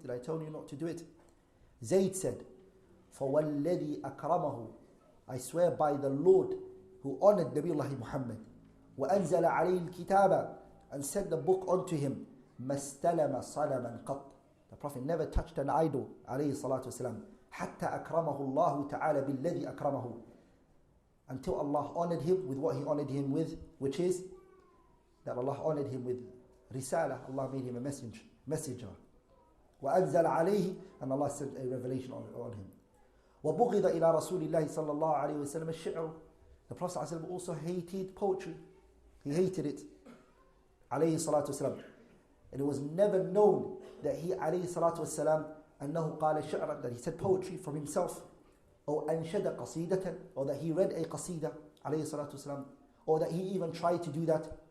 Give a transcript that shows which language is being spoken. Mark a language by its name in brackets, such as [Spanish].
[English] Did I tell you not to do it? Zayd said, [Arabic] فَوَالَّذِي أَكْرَمَهُ, [English] I swear by the Lord who honored Nabiullah Muhammad, [Arabic] وَأَنزَلَ عَلَيْهِ الْكِتَابَ, [English] and sent the book unto him, [Arabic] مَسْتَلَمَ صَلَمًا قَطْ, [English] the Prophet never touched an idol, alayhi salatu wasalam, [Arabic] حَتَّى أَكْرَمَهُ اللَّهُ تَعَالَى بِالَّذِي أَكْرَمَهُ, [English] until Allah honored him with what He honored him with, which is that Allah honored him with Risala, Allah made him a messenger. [Arabic] وأنزل عليه, [English] and Allah sent a revelation on him. [Arabic] وبغض إلى رسول الله صلى الله عليه وسلم الشعر, [English] the Prophet ﷺ also hated poetry. He hated it, عليه الصلاة والسلام. And it was never known that he عليه الصلاة والسلام [Arabic] أنه قال شعرا, [English] that he said poetry from himself, or [Arabic] أنشد قصيدة, [English] or that he read a قصيدة عليه الصلاة والسلام, or that he even tried to do that.